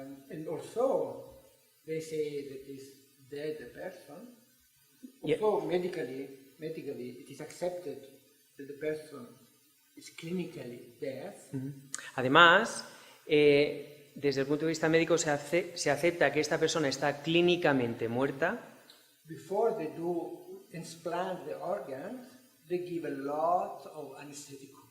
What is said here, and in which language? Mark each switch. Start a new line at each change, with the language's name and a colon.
English: And also they say that is dead a person. Yeah. Also medically it is accepted that the person is clinically dead.
Spanish: Además, desde el punto de vista médico se acepta que esta persona está clínicamente muerta.
English: Before they do transplant the organs, they give a lot of anesthetic.